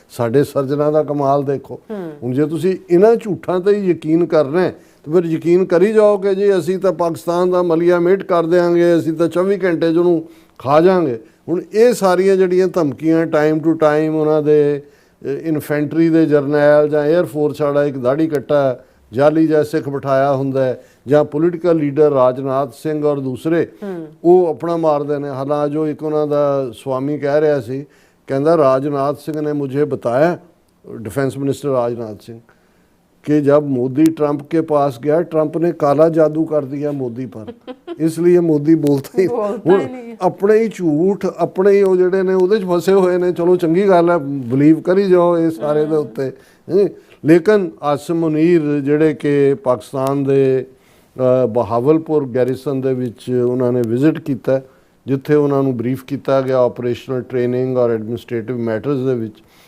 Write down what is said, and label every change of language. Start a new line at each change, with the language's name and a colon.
Punjabi: ਸਾਡੇ ਸਰਜਨਾਂ ਦਾ ਕਮਾਲ ਦੇਖੋ। ਹੁਣ ਜੇ ਤੁਸੀਂ ਇਹਨਾਂ ਝੂਠਾਂ ਤੇ ਹੀ ਯਕੀਨ ਕਰਨਾ ਤੇ ਫਿਰ ਯਕੀਨ ਕਰੀ ਜਾਓ ਕਿ ਜੀ ਅਸੀਂ ਤਾਂ ਪਾਕਿਸਤਾਨ ਦਾ ਮਲੀਆ ਮੇਟ ਕਰ ਦਿਆਂਗੇ, ਅਸੀਂ ਤਾਂ 24 ਘੰਟੇ 'ਚ ਉਹਨੂੰ ਖਾ ਜਾਵਾਂਗੇ। ਹੁਣ ਇਹ ਸਾਰੀਆਂ ਜਿਹੜੀਆਂ ਧਮਕੀਆਂ ਟਾਈਮ ਟੂ ਟਾਈਮ ਉਹਨਾਂ ਦੇ ਇਨਫੈਂਟਰੀ ਦੇ ਜਰਨੈਲ ਜਾਂ ਏਅਰਫੋਰਸ ਵਾਲਾ ਇੱਕ ਦਾੜੀ ਕੱਟਾ ਜਾਲੀ ਜਾਂ ਸਿੱਖ ਬਿਠਾਇਆ ਹੁੰਦਾ, ਜਾਂ ਪੋਲੀਟੀਕਲ ਲੀਡਰ ਰਾਜਨਾਥ ਸਿੰਘ ਔਰ ਦੂਸਰੇ ਉਹ ਆਪਣਾ ਮਾਰਦੇ ਨੇ। ਹਾਲਾਂ ਜੋ ਇੱਕ ਉਹਨਾਂ ਦਾ ਸਵਾਮੀ ਕਹਿ ਰਿਹਾ ਸੀ, ਕਹਿੰਦਾ ਰਾਜਨਾਥ ਸਿੰਘ ਨੇ ਮੁਝੇ ਬਤਾਇਆ,
Hindi: डिफेंस मिनिस्टर राजनाथ सिंह, कि जब मोदी ट्रंप के पास गया, ट्रंप ने काला जादू कर दिया मोदी पर, इसलिए मोदी बोलता ही नहीं। अपने ही झूठ अपने ही वो
Punjabi: ਜਿਹੜੇ ਨੇ ਉਹਦੇ 'ਚ ਫਸੇ ਹੋਏ ਨੇ। ਚਲੋ ਚੰਗੀ ਗੱਲ ਹੈ, ਬਲੀਵ ਕਰੀ ਜਾਓ ਇਹ ਸਾਰੇ ਦੇ ਉੱਤੇ। ਲੇਕਿਨ ਆਸਿਮ ਮੁਨੀਰ ਜਿਹੜੇ ਕਿ ਪਾਕਿਸਤਾਨ ਦੇ ਬਹਾਵਲਪੁਰ ਗੈਰੀਸਨ ਦੇ ਵਿੱਚ ਉਹਨਾਂ ਨੇ ਵਿਜ਼ਿਟ ਕੀਤਾ, ਜਿੱਥੇ ਉਹਨਾਂ ਨੂੰ ਬਰੀਫ ਕੀਤਾ ਗਿਆ ਆਪਰੇਸ਼ਨਲ ਟ੍ਰੇਨਿੰਗ ਔਰ ਐਡਮਿਨਿਸਟ੍ਰੇਟਿਵ ਮੈਟਰਸ ਦੇ ਵਿੱਚ।